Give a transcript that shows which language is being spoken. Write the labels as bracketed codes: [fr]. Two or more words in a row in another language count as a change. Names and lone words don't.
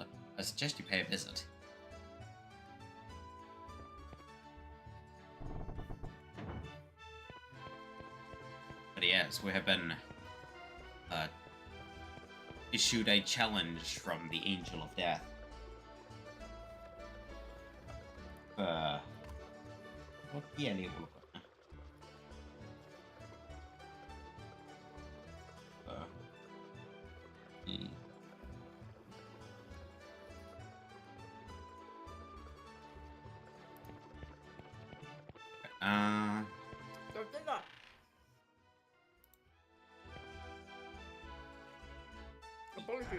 [en] I suggest you pay a visit. But yes, we have been issued a challenge from the Angel of Death. [fi] on pieni ulkona. Niin. [en] Tortilla! Apologies.